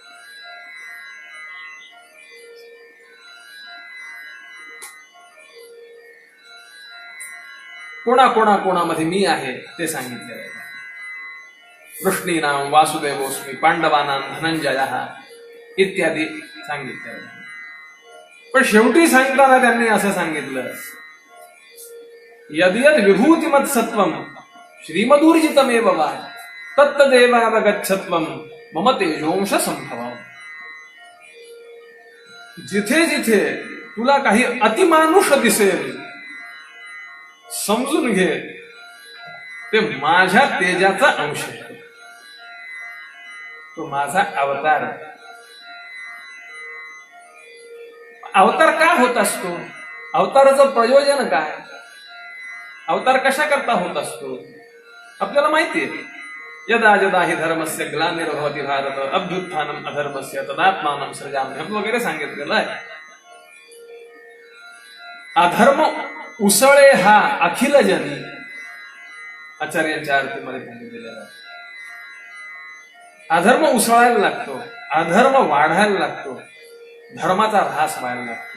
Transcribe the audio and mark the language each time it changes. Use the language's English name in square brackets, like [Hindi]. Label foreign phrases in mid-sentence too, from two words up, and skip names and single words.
[Marathi] कोणाकोणामध्ये मी आहे ते सांगितलेलं आहे. [Sanskrit] वृष्णीनाम वासुदेवोस्मी, पांडवानाम धनंजय [Marathi] इत्यादी सांगितलेलं आहे. पण शेवटी सांगताना त्यांनी असं सांगितलं, [Sanskrit] यद्यद विभूतिमत सत्वम श्रीमदूर्जितमेव वा तत्तदेवावगच्छत्वम मम तेजोंश संभव. [Marathi] जिथे जिथे तुला काही अतिमानुष दिसेल, समजून घे ते माझ्या तेजाचा अंश आहे, तो माझा अवतार. अवतार का होत असतो? अवताराचं प्रयोजन काय? अवतार कशा करता होत असतो आपल्याला माहितीये. [Sanskrit] यदा यदा हि धर्मस्य ग्लानिर्भवति भारत अभ्युत्थानम अधर्मस्य तदात्मानं सृजाम्यहं [Marathi] वगैरे सांगितलेलं आहे. अधर्म उसळे हा अखिल जनी आचार्यांच्या आरतीमध्ये सांगितलेला आहे. अधर्म उसळायला लागतो, अधर्म वाढायला लागतो, धर्माचा ऱ्हास व्हायला लागतो.